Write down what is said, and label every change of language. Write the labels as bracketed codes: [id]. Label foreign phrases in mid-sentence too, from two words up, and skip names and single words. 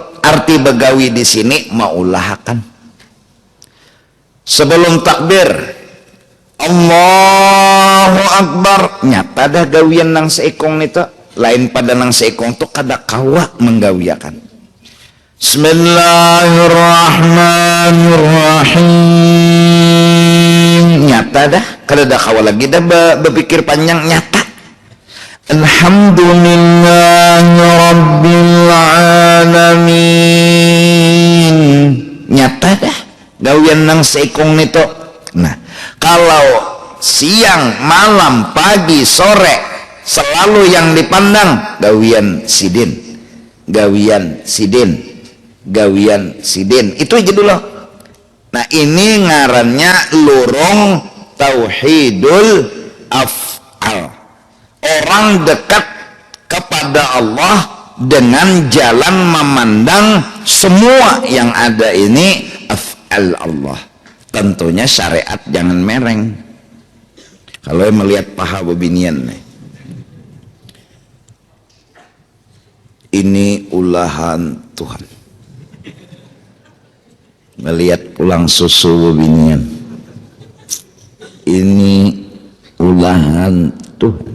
[bjn] Arti begawi di sini maulahakan. Sebelum takbir [ar] Allahu Akbar, [bjn] nyata dah gawian nang seikong itu. Lain pada nang seikong tu kada kawa menggawiakan. [ar] Bismillahirrahmanirrahim, [bjn] nyata dah kada dah kawa lagi dah berpikir panjang, nyata. [ar] Alhamdulillahi rabbil alamin, [bjn] nyata dah gawian nang seikong itu. Nah, kalau siang, malam, pagi, sore selalu yang dipandang gawian sidin, gawian sidin, gawian sidin, itu aja dulu. Nah ini ngarannya lurung [ar] tauhidul af'al. [id] Orang dekat kepada Allah dengan jalan memandang semua yang ada ini [ar] af'al Allah. [id] Tentunya syariat jangan mereng. [bjn] Kalau melihat paha bebinian nih, ini ulahan Tuhan. Melihat ulang susu bebinian, ini ulahan Tuhan.